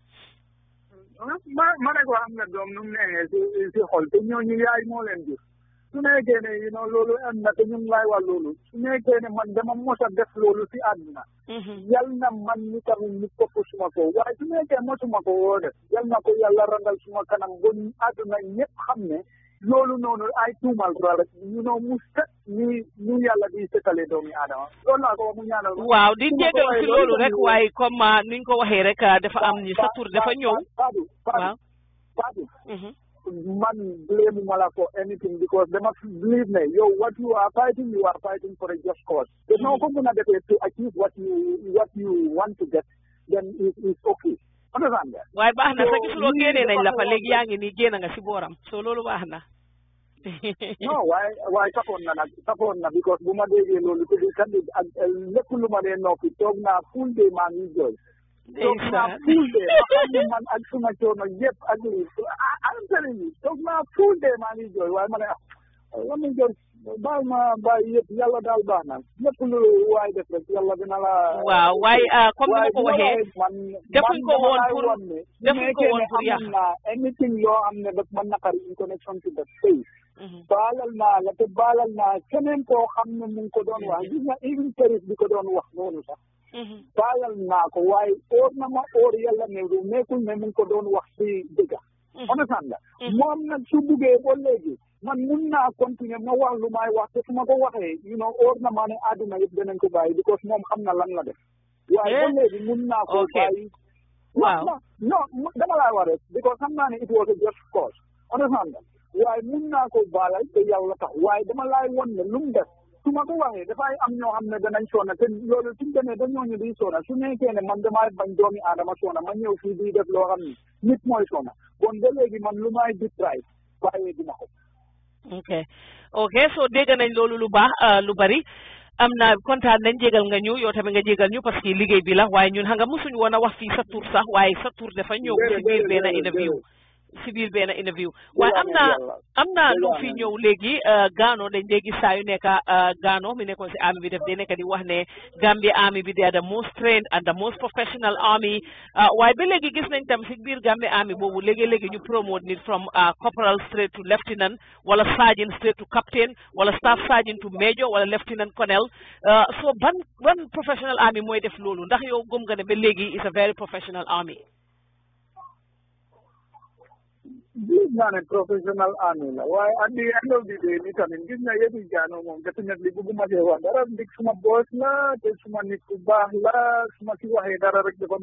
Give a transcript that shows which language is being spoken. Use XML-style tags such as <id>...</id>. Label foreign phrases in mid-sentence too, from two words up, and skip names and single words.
<wo>ma ne ko am na doom nu mu neexee si xol te ñooñu yaay moo leen jur su nekkee ne loolu am na te ñu ngi lay wax loolu su nekkee ne man dama mos a def loolu si àdduna yal na man ni tamit ñu topp suma ko waaye su nekkee mosuma ko woo def yal na ko yàlla randal suma kanam ba àdduna ñëpp xam ne loolu noonu ay tuumal rek mu set ñu yàlla di setale doomi aadama loolu laa ko wax mu ñaanal waaw di jégal si loolu rek waaye comme niñ ko waxee rek dafa am ni sa tur dafa ñëw</wo> <en>Fatu</en> <wo>man</wo> <en>blame</en> <wo>ma la</wo> <en>for anything because dama believe</en> <wo>ne yow</wo> <en>what you are fighting for a just cause</en> <wo>te noo ko mën a defee</wo> <en>to achieve what you want to get then it's okay</en> <wo>waaye baax na sa gisuloo génnee nañ la fa léegi yaa ngi nii génn nga si booram soo loolu baax na non waaye safoon na because bu ma déggee loolu te di kandi ak lépp lu ma dee noppi toog naa</wo> <en>full day</en> <wo>maa ngi jooy toog naa</wo> <en>full day</en> <wo>ma xam ne man ak suma coono yëpp ak</wo> <en>I'm telling you</en> <wo>toog naa</wo> <en>full day</en> <wo>maa ngi jooy waaye ma ne ma jooy baal ma bàyyi yëpp yàlla daal baax na lépp lu waay def rek yàlla dina la waaw waaye comme ni ma ko waxee defuñ ko woon pour yàq anything yoo am ne daf ma naqari</wo> <en>in connection to the faith</en> <wo>baalal naa la te baalal naa keneen koo xam ne mu ngi ko doon wax gis nga even Paris bi ko doon wax noonu sax baalal naa ko waaye óor na ma óor yàlla ne lu nekkul ne mu ngi ko doon wax si dëgga understand nga moom nag su buggee ba léegi man mun naa continuer ma wax lu may wax te su ma ko waxee óor na maa ne àdduna yëpp danañ ko bàyyi because moom xam na lan la def waaye ba léegi mun naa ko bàyyi waaw non dama laa war rek because xam naa ne</wo> <en>it was a just cause</en> <wo>understand nga waaye mun naa ko baalal te yàlla tax waaye dama laay won ne lu mu def su ma ko waxee dafay am ñoo xam ne danañ soona te loolu suñu demee ba ñooñu di soona su nekkee ne man damay bañ doomi aadama soona ma ñëw fii di def loo xam ni nit mooy soona bon ba léegi man lu may di try bàyyee dina ko ok so dégg nañ loolu lu baax lu bari am na kontaan nañ jégal nga ñu yow tamit nga jégal ñu</wo> <fr>parce que</fr> <wo>liggéey bi la waaye ñun xam nga mosuñu woon a wax fii sa tur sax waaye sa tur dafa ñëw ci biir benn interview waaye am na lu fi ñëw léegi Gano dañ léegi saa yu nekk Gano mi nekkoon si army bi def day nekk di wax ne Gambia army bi</wo> <en>they are the most trained and the most professional army</en> <wo>waaye ba léegi gis nañ tam si biir Gambia army boobu léegi ñu promote nit</wo> <en>from corporal straight to lieutenant</en> <wo>wala</wo> <en>sergeant straight to captain</en> <wo>wala</wo> <en>staff sergeant to major</en> <wo>wala</wo> <en>lieutenant colonel</en> <wo>so ban</wo> <en>professional army</en> <wo>mooy def loolu ndax yow gëm nga ne ba léegi</wo> <en>is a very professional army</en> <wo>gis naa ne</wo> <en>professional army</en> <wo>la waaye</wo> <en>at the end of the day</en> <wo>ni tamit gis na yëpp Gano moom definitely bugguma cee wax dara ndig suma boss la te suma nit ku baax la suma si waxee dara rek dafa</wo>